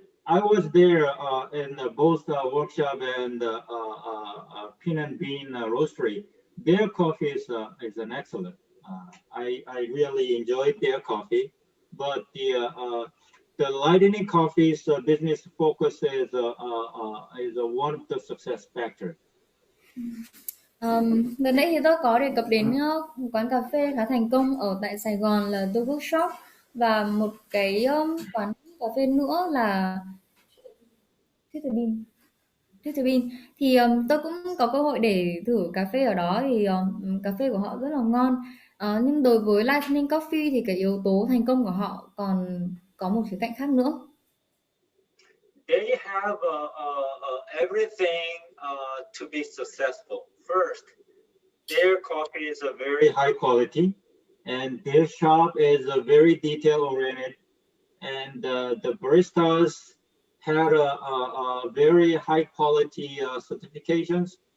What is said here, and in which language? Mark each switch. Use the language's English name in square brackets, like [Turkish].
[English] I was there in both workshop and Pin and Bean Roastery. Their coffee is an excellent. I really enjoyed their coffee, but the Lightning Coffee's business focus is one of the success factor. [Vietnamese] Vừa nãy thì tôi có đề cập đến một quán cà phê khá thành công ở tại Sài Gòn là The Workshop, và một cái quán cà phê nữa là Thiết Thực Bean. Thì tôi cũng có cơ hội để thử cà phê ở đó, thì cà phê của họ rất là ngon. Nhưng đối với Lightning Coffee thì cái yếu tố thành công của họ còn có một khía cạnh khác nữa. [English] They have everything to be successful. First, their coffee is a very high quality, and their shop is a very detail oriented, and the baristas had a very high quality certifications.